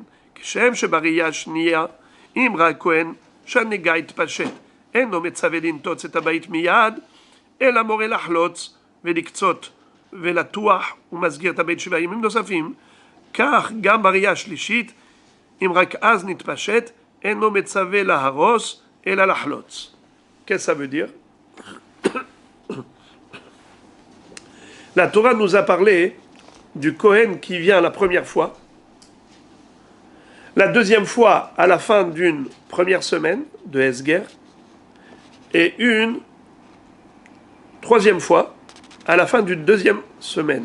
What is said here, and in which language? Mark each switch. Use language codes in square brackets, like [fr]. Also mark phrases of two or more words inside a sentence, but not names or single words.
[he] כשם שבראייה השנייה, אם ראה הכהן שהנגע יתפשט, אינו מצווה לנטוץ את הבית מיד, אלא מורה לחלוץ ולקצות ולטוח ומסגיר את הבית 7 ימים נוספים. כך גם בראייה השלישית, אם רק אז נתפשט, אינו מצווה להרוס, אלא לחלוץ. [fr] Qu'est-ce que ça veut dire? La Torah nous a parlé du Kohen qui vient la première fois, la deuxième fois à la fin d'une première semaine de Hesger, et une troisième fois à la fin d'une deuxième semaine.